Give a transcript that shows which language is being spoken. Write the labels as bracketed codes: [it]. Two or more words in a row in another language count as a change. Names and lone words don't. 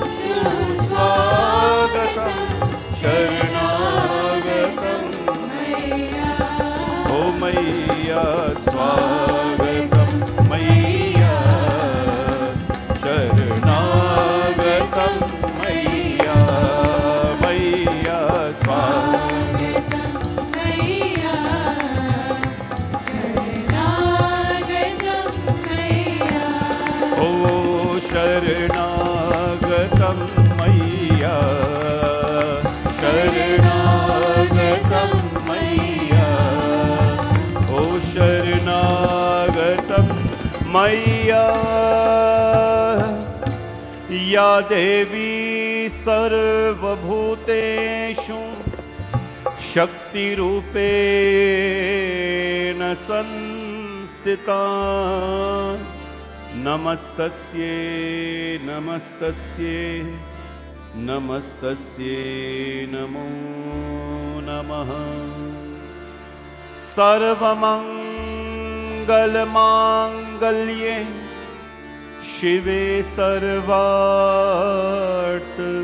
[sa] सुस्वागतं शरणागतं मैया ओ मैया स्वागतं मैया शरणागतं मैया मैया स्वागतं मैया शरणागतं मैया ओ शरणागतं मैया शरणागतं मैया ओ शरणागतं मैया या देवी सर्वभूतेषु शक्तिरूपेण संस्थिता नमस्तस्यै नमस्तस्यै नमस्तस्यै नमो नमः सर्वमङ्गलमाङ्गल्ये शिवे सर्वार्थ